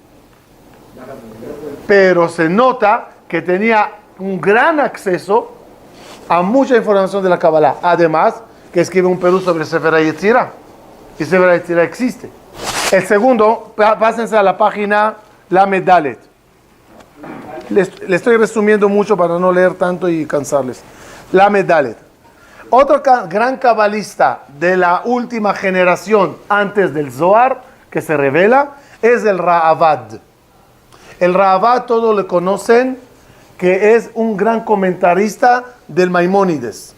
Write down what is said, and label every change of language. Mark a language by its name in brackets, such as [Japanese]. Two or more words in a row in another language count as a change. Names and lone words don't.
[Spanish] Pero se nota que tenía un gran acceso a mucha información de la Kabbalah. Además, que escribe un Perú sobre Sefer HaYetzirah. Y Sefer HaYetzirah existe. El segundo, pásense a la página Lamed Dalet. Le estoy resumiendo mucho para no leer tanto y cansarles. Lamed Dalet. Otro gran cabalista de la última generación antes del Zohar que se revela es el Ra'avad. El Ra'avad todos le conocen que es un gran comentarista del Maimónides.